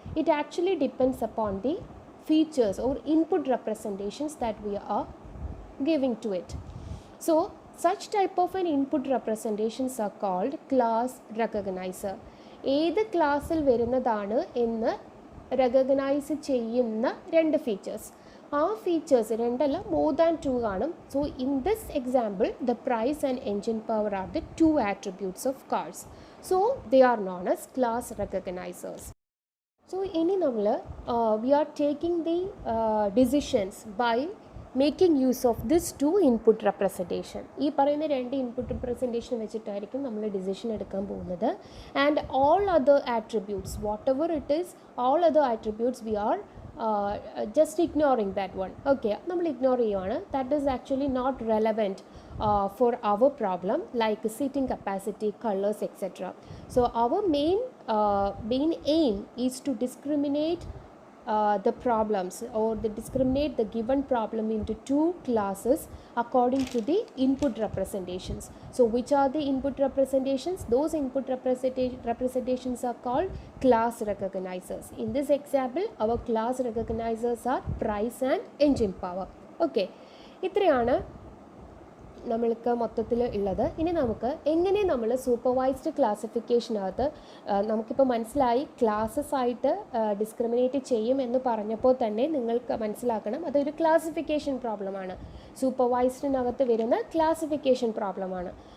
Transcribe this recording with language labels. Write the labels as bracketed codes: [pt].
[en] It actually depends upon the features or input representations that we are giving to it. So such type of an input representations are called class recognizer. [ml] ഏത് ക്ലാസ്സിൽ വരുന്നതാണ് എന്ന് recognise ചെയ്യുന്ന രണ്ട് features. ആ features രണ്ടല്ല, more than two കാണും. [en] So in this example the price and engine power are the two attributes of cars. So they are known as class recognizers. So ഇനി നമ്മൾ we are taking the decisions by making use of this two input representation. [ml] ഈ പറയുന്ന രണ്ട് input representation വെച്ചിട്ടായിരിക്കും നമ്മൾ decision എടുക്കാൻ പോകുന്നത്. [en] And all other attributes, whatever it is, all other attributes we are just ignoring that one. [ml] Okay, നമ്മൾ ignore ചെയ്യുവാണ്. [en] That is actually not relevant for our problem, like seating capacity, colors, etc. So our main aim is to discriminate the problems or they discriminate the given problem into two classes according to the input representations. So which are the input representations? Those input representations are called class recognizers. In this example, our class recognizers are price and engine power. [ml] Okay, ഇത്രയാണ് നമ്മൾക്ക് മൊത്തത്തിൽ ഉള്ളത്. ഇനി നമുക്ക് എങ്ങനെ നമ്മൾ supervised ക്ലാസിഫിക്കേഷനകത്ത് നമുക്കിപ്പോൾ മനസ്സിലായി ക്ലാസ്സസ് ആയിട്ട് ഡിസ്ക്രിമിനേറ്റ് ചെയ്യുമെന്ന് പറഞ്ഞപ്പോൾ തന്നെ നിങ്ങൾക്ക് മനസ്സിലാക്കണം അതൊരു ക്ലാസിഫിക്കേഷൻ പ്രോബ്ലമാണ്, സൂപ്പർവൈസ്ഡിനകത്ത് വരുന്ന ക്ലാസിഫിക്കേഷൻ പ്രോബ്ലമാണ്.